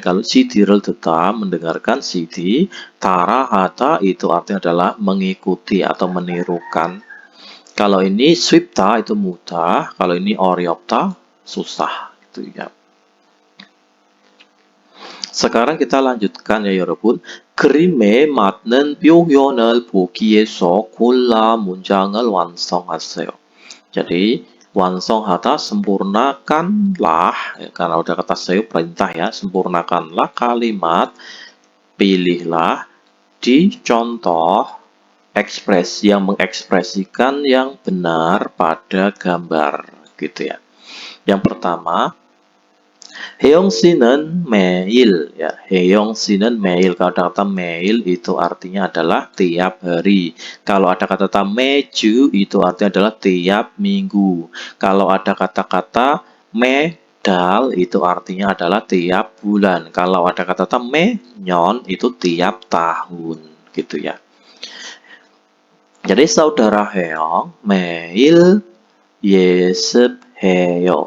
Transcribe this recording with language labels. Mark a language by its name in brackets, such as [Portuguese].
[Indonesian] Kalau CD를 듣다 mendengarkan CD, 따라하다 itu artinya adalah mengikuti atau menirukan. Kalau ini 쉽다 itu mudah, kalau ini 어렵다 susah gitu ya. sekarang kita lanjutkan ya 여러분. [Korean] 그림에 맞는 표현을 보기 위해서 골라 문장을 완성하세요. [Indonesian] Jadi 완성하다 sempurnakanlah ya, karena udah kata saya perintah ya, sempurnakanlah kalimat, pilihlah di contoh ekspresi yang mengekspresikan yang benar pada gambar gitu ya. Yang pertama, [Korean] 혜영 씨는 매일 ya, 혜영 씨는 매일. [Indonesian] Kalau ada kata 매일 itu artinya adalah tiap hari. Kalau ada kata 매주 itu artinya adalah tiap minggu. Kalau ada kata-kata 매달 itu artinya adalah tiap bulan. Kalau ada kata 매년 itu tiap tahun gitu ya. Jadi saudara [Korean] 혜영 매일 예습해요.